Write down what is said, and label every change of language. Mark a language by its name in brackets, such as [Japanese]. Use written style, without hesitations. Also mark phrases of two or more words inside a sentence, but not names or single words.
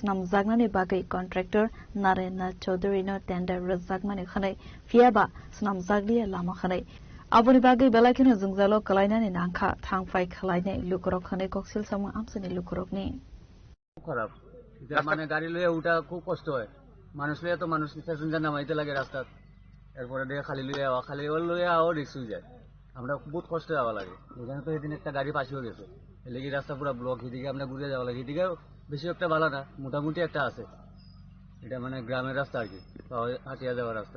[Kok Borok] nam zagnani bagai contractor Narendra Chaudhary no tender razagmani khanai fiaba snam zagli lama khanai abuni bagai belakino jungzalo kalainani nangkha thangfai khalaine lukuro khanai koksil samo amsani lukurok ni [Bangla] খারাপ এটা মানে গাড়ি লয়ে ওটা খুব কষ্ট হয় মানুষ লয়ে তো মানুষ প্যাসেঞ্জার নামাইতে লাগে রাস্তা এরপরে দিয়ে খালি লয়ে আও রিস্ক হয়ে যায় আমরা বহুত কষ্ট যাওয়া লাগে এখানে তো এদিন একটা গাড়ি পাশেও গেছে এদিকে রাস্তা পুরো ব্লক এদিকে আমরা ঘুরে যাওয়া লাগে এদিকে বেশি একটা ভালো না মোটামুটি একটা আছে এটা মানে গ্রামের রাস্তা আর কি হাটিয়া যাওয়ার রাস্তা